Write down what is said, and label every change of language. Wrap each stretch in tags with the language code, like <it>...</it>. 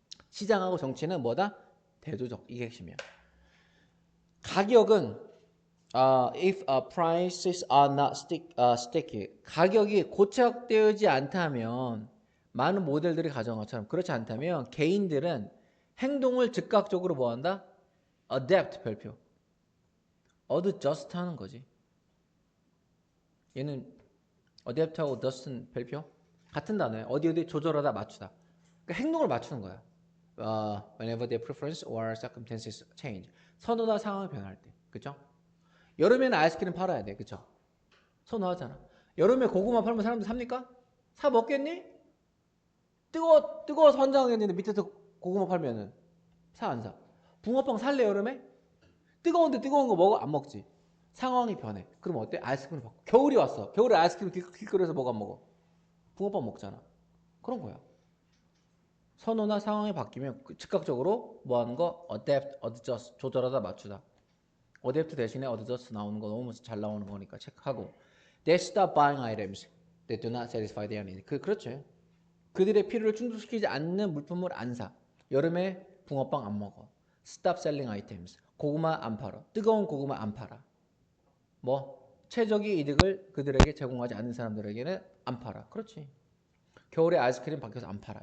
<ko>시장하고 정치는 뭐다? 대조적. 이게 핵심이야. 가격은</ko> <en>if prices are not sticky</en> <ko>가격이 고착되지 않다면 많은 모델들이 가정한 것처럼 그렇지 않다면 개인들은 행동을 즉각적으로 뭐한다? adapt 별표 adjust 하는 거지. 얘는 adapt하고 adjust는 별표 같은 단어야. 어디 조절하다 맞추다. 그러니까 행동을 맞추는 거야.</ko> <en>Whenever their preference or circumstances change.</en> <ko>선호나 상황이 변할 때. 그쵸? 여름에는 아이스크림 팔아야 돼. 그쵸? 선호하잖아. 여름에 고구마 팔면 사람들 삽니까? 사 먹겠니? 뜨거워서 환장하겠는데 밑에서 고구마 팔면은 사 안 사? 붕어빵 살래 여름에? 뜨거운데 뜨거운 거 먹어? 안 먹지. 상황이 변해. 그럼 어때? 아이스크림 먹고. 겨울이 왔어. 겨울에 아이스크림 길거리에서 먹어 안 먹어? 붕어빵 먹잖아. 그런 거야. 선호나 상황이 바뀌면 즉각적으로 뭐 하는 거? adapt, adjust, 조절하다 맞추다. adapt 대신에 adjust 나오는 거 너무 잘 나오는 거니까 체크하고.</ko> <en>They stop buying items that do not satisfy their need.</en> <ko>그렇죠. 그들의 필요를 충족시키지 않는 물품을 안 사. 여름에 붕어빵 안 먹어.</ko> <en>Stop selling items.</en> <ko>고구마 안 팔아. 뜨거운 고구마 안 팔아. 뭐 최적의 이득을 그들에게 제공하지 않는 사람들에게는 안 팔아. 그렇지. 겨울에 아이스크림 밖에서 안 팔아.</ko>